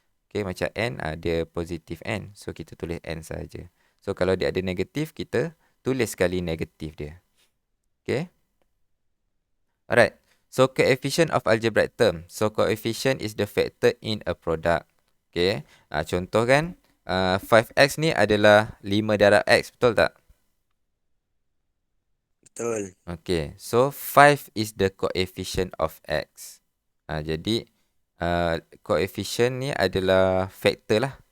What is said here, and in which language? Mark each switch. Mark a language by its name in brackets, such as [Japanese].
[Malay] Okay, macam N dia positif N. So kita tulis N saja. So kalau dia ada negatif, kita tulis sekali negatif dia. Okay. Alright. [English] So coefficient of algebraic term. So coefficient is the factor in a product. Okay. [Malay] Contoh kan, 5x ni adalah 5 darab x, betul tak? Betul. [English] Okay. So 5 is the coefficient of x. [Malay] Jadi coefficient ni adalah factor lah.